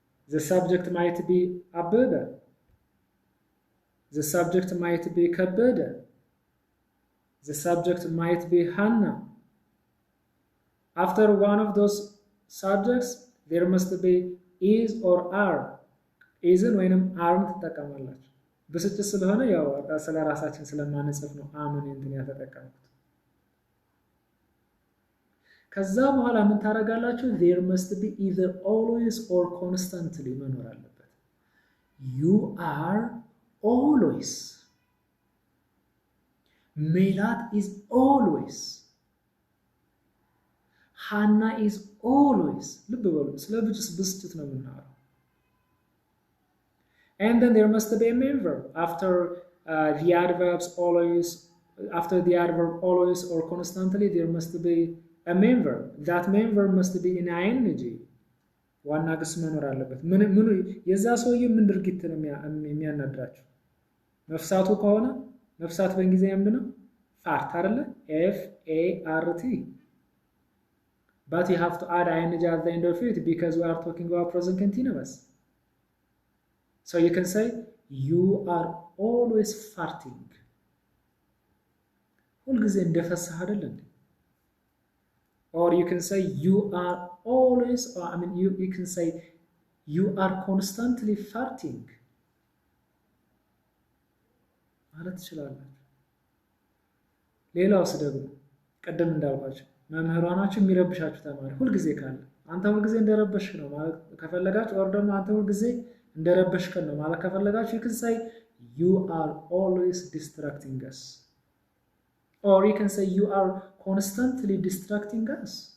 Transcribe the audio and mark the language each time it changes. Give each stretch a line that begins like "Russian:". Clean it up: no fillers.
English: The subject might be Abebe. The subject might be Kabede. The subject might be Hannah. After one of those subjects, there must be is or are.
Amharic: Isን ወይንም አርን ትጠቀማላችሁ። ብስጭት ስለሆነ ያው ስለ ራሳችን ስለማንጽፍ ነው አምን እንትን ያተጠቀምኩት። ከዛ በኋላ ምን ታረጋላችሁ?
English: there must be either always or constantly
Amharic: መኖር አለበት።
English: you are always. ሜላት is always. Hannah is always.
Amharic: ልብ በሉ ስለ ብስጭት ነው የምናወራው።
English: and then there must be a main verb after the adverbs always. After the adverb always or constantly there must be a main verb. That main verb must be in ing.
Amharic: ዋና ግስ መኖር አለበት። ምን የዛ ሰውዬ ምን ድርጊት ነው የሚያናድራችሁ? መፍሳቱ ከሆነ መፍሳት በእንግሊዝኛ ምንድን ነው? ፋርት አይደለ? FART.
English: But you have to add ing at the end of it because we are talking about present continuous. So you can say you are always farting.
Amharic: ሁልጊዜ እንደፈሳህ አይደል እንዴ?
English: Or you can say you are always, or I mean you can say you are constantly farting.
Amharic: ማለት ትችላላችሁ። ሌላውስ ደግሞ ቀደም እንዳልኳችሁ መምህራናችሁ የሚረብሻችሁ ተማሪ ሁልጊዜ ካለ አንተ ሁልጊዜ እንደረበሽክ ነው ማለት ከፈለጋችሁ or ደግሞ አንተ ሁልጊዜ እንደረበሽክ ነው ማለት ከፈለጋችሁ
English: you can say you are always distracting us. Or you can say you are constantly distracting us.